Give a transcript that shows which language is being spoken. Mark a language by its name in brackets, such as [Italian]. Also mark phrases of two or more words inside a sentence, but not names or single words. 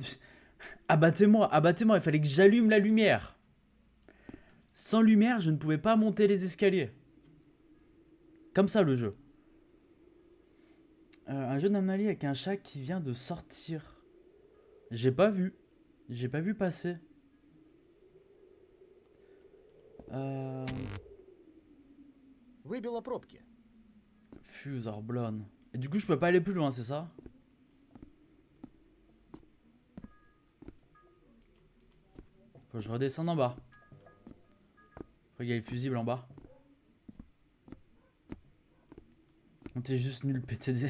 [French] Abattez-moi, abattez-moi, il fallait que j'allume la lumière. Sans lumière, je ne pouvais pas monter les escaliers. Comme ça, le jeu. Un jeu d'anomalie avec un chat qui vient de sortir. J'ai pas vu. J'ai pas vu passer. [Russian] Выбило пробки. [English] Fuse or blown. [French] Et du coup, je peux pas aller plus loin, c'est ça? Faut que je redescende en bas. Faut qu'il y ait le fusible en bas. On t'es juste nul, PTD.